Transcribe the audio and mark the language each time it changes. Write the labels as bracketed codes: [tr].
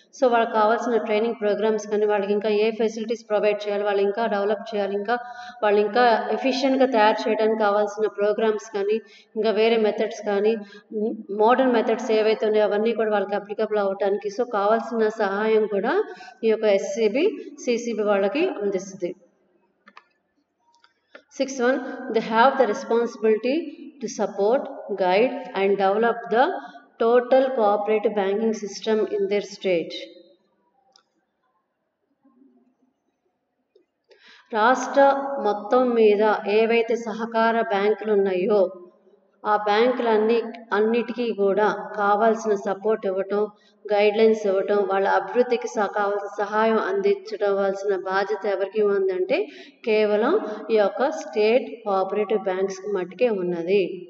[te] So వాళ్ళకి కావాల్సిన training programmes కానీ వాళ్ళకి ఇంకా ఏ ఫెసిలిటీస్ ప్రొవైడ్ చేయాలి, వాళ్ళు ఇంకా డెవలప్ చేయాలి, వాళ్ళు ఇంకా ఎఫిషియెంట్గా తయారు చేయడానికి కావాల్సిన ప్రోగ్రామ్స్ కానీ ఇంకా వేరే మెథడ్స్ కానీ మోడర్న్ మెథడ్స్ ఏవైతే ఉన్నాయో అవన్నీ కూడా వాళ్ళకి అప్లికబుల్ అవ్వడానికి సో కావాల్సిన సహాయం కూడా ఈ యొక్క ఎస్సిబి సిసిబి వాళ్ళకి అందిస్తుంది. [en] Sixth one, they have the responsibility to support, guide and develop the total cooperative banking system in their state. [te] రాష్ట్ర మొత్తం మీద ఏవైతే సహకార బ్యాంకులు ఉన్నాయో ఆ బ్యాంకులన్నిటికీ కూడా కావాల్సిన సపోర్ట్ ఇవ్వటం, గైడ్లైన్స్ ఇవ్వటం, వాళ్ళ అభివృద్ధికి కావాల్సిన సహాయం అందించవలసిన బాధ్యత ఎవరికి ఉందంటే కేవలం ఈ యొక్క స్టేట్ కోఆపరేటివ్ బ్యాంక్స్కి మట్టుకే ఉన్నది.